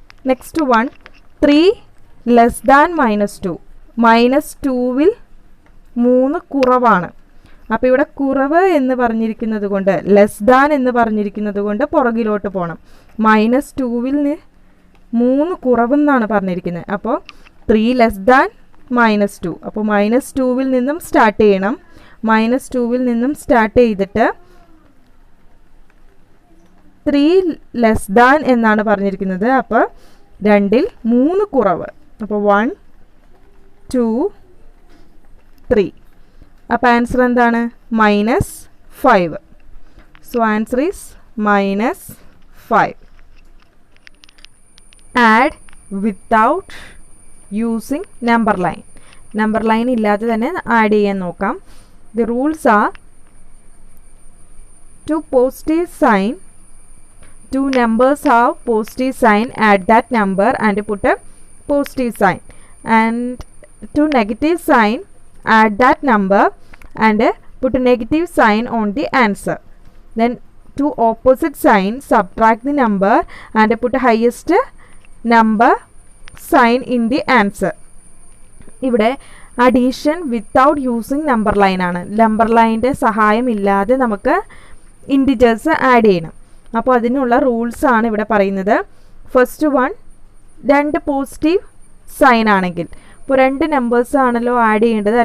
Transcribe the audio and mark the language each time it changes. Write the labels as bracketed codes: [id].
[en] Next one 3 less than -2. [ml] -2ൽ 3 കുറവാണ്. അപ്പോൾ ഇവിടെ കുറവ് എന്ന് പറഞ്ഞിരിക്കുന്നത് കൊണ്ട്, ലെസ് ദാൻ എന്ന് പറഞ്ഞിരിക്കുന്നത് കൊണ്ട് പുറകിലോട്ട് പോകണം. -2ൽ 3 കുറവെന്നാണ് പറഞ്ഞിരിക്കുന്നത്. അപ്പോൾ [en] 3 less than -2. [ml] അപ്പോൾ -2ൽ നിന്നും സ്റ്റാർട്ട് ചെയ്യണം. -2ൽ നിന്നും സ്റ്റാർട്ട് ചെയ്തിട്ട് 3 [en] less than [ml] എന്നാണ് പറഞ്ഞിരിക്കുന്നത്. അപ്പോൾ 2ൽ 3 കുറവ്. അപ്പോൾ 1 2 3. അപ്പോൾ ആൻസർ എന്താണ്? [en] -5. So answer is -5. Add without using number line. [ml] Number line ഇല്ലാതെ തന്നെ ആഡ് ചെയ്യാൻ നോക്കാം. [en] The rules are two positive sign. Two numbers have positive sign, add that number and put a positive sign, and to negative sign, add that number and put a negative sign on the answer. Then to opposite sign, subtract the number and put a highest number sign in the answer. [ml] ഇവിടെ [en] addition without using number line [ml] ആണ്. Number ലൈനിൻ്റെ സഹായം ഇല്ലാതെ നമുക്ക് integers add ചെയ്യണം. അപ്പോൾ അതിനുള്ള rules ആണ് ഇവിടെ പറയുന്നത്. ഫസ്റ്റ് വൺ, 2 പോസിറ്റീവ് സൈൻ ആണെങ്കിൽ, ഇപ്പോൾ 2 നമ്പേഴ്സ് ആണല്ലോ ആഡ് ചെയ്യേണ്ടത്.